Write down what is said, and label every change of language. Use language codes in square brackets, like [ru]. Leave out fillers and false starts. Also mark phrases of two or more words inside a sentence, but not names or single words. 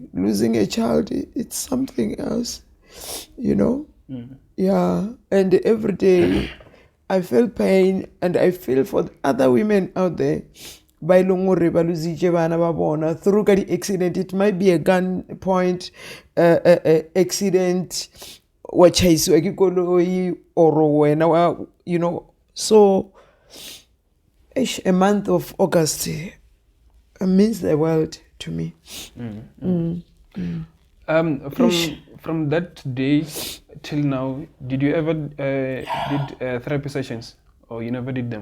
[en] Losing a child, it's something else, Yeah, and every day I feel pain, and I feel for the other women out there. By through the accident, it might be a gun point accident, [st] wa chaisiwa ke koloi or wena wa, [en] you know. So a month of August means the world to me. From that day till now, did you ever did therapy sessions, or you never did them?